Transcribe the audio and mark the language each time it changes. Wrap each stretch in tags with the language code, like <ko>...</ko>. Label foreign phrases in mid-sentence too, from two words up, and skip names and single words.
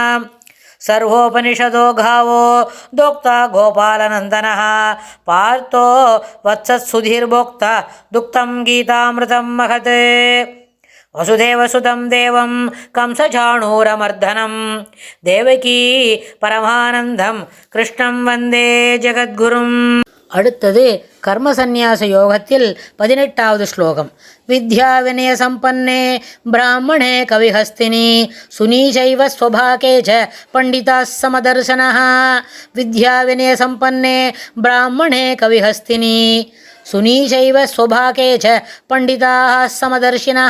<sa>सर्वोपनिषदो गावो दोक्ता गोपालनन्दनः पार्थो वत्सत्सुधीर्भोक्ता दुक्तं गीतामृतं महत्। वसुदेवसुतं देवं कंसचाणूरमर्दनं देवकी परमानन्दं कृष्णं वन्दे जगद्गुरुम्।</sa> <ta>அடுத்தது கர்ம சந்நியாச யோகத்தில் 18வது ஸ்லோகம்.</ta> <sa>विद्या विनय सम्पन्ने ब्राह्मणे गविहस्तिनि शुनीचैव श्वपाके च पण्डिताः समदर्शनः. विद्या विनय सम्पन्ने ब्राह्मणे गविहस्तिनि शुनीचैव श्वपाके च पण्डिताः समदर्शिनः.</sa>